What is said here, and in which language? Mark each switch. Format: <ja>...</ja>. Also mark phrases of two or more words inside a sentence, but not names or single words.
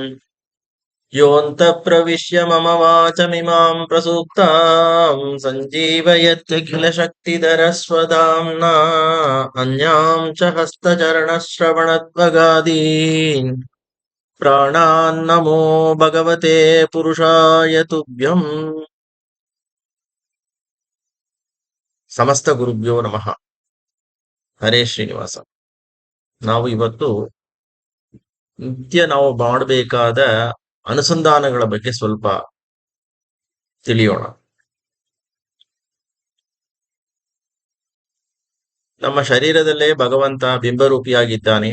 <sa>ಯೋऽಂತ ಪ್ರವಿಶ್ಯ ಮಮ ವಾಚಮಿಮಾಂ ಪ್ರಸೂಕ್ತಾಂ ಸಂಜೀವಯತ್ಯಖಿಲ ಶಕ್ತಿಧರ ಸ್ವಧಾಮ್ನಾ ಅನ್ಯಾಂಚ ಹಸ್ತಚರಣಶ್ರವಣತ್ವಗಾದೀನ್ ಪ್ರಾಣಾನ್ನಮೋ ಭಗವತೆ ಪುರುಷಾಯ ತುಭ್ಯಂ. ಸಮಸ್ತ ಗುರುಭ್ಯೋ ನಮಃ. ಹರೇ ಶ್ರೀನಿವಾಸ.</sa> <kn>ನಾವು ಇವತ್ತು ನಿತ್ಯ ನಾವು ಮಾಡಬೇಕಾದ ಅನುಸಂಧಾನಗಳ ಬಗ್ಗೆ ಸ್ವಲ್ಪ ತಿಳಿಯೋಣ. ನಮ್ಮ ಶರೀರದಲ್ಲೇ ಭಗವಂತ ಬಿಂಬರೂಪಿಯಾಗಿದ್ದಾನೆ.</kn>